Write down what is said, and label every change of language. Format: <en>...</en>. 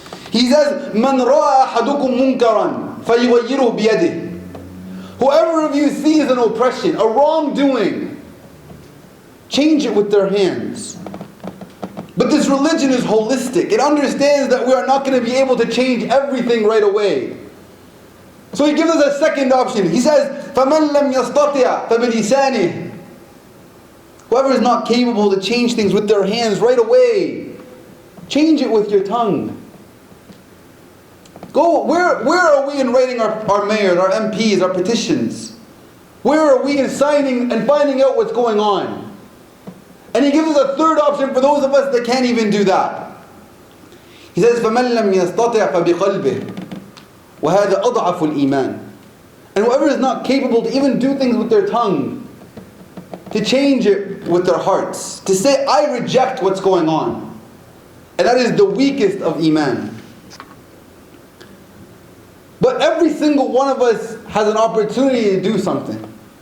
<en>He says,</en> <ar>"Man ra'a ahadukum munkaran falyughayyirhu biyadihi."</ar> <en>Whoever of you sees an oppression, a wrongdoing, change it with their hands. But this religion is holistic. It understands that we are not going to be able to change everything right away. So he gives us a second option. He says,</en> <ar>فَمَنْ لَمْ يَسْتَطِعْ فَبِلِسَانِهِ.</ar> <en>Whoever is not capable to change things with their hands right away, change it with your tongue. Go, where are we in writing our mayors, our MPs, our petitions? Where are we in signing and finding out what's going on? And he gives us a third option for those of us that can't even do that. He says,</en> <ar>فَمَنْ لَمْ يَسْتَطِعْ فَبِقَلْبِهِ وَهَذَا أَضْعَفُ الْإِيمَانِ.</ar> <en>And whoever is not capable to even do things with their tongue, to change it with their hearts, to say, "I reject what's going on," and that is the weakest of Iman. But every single one of us has an opportunity to do something.</en>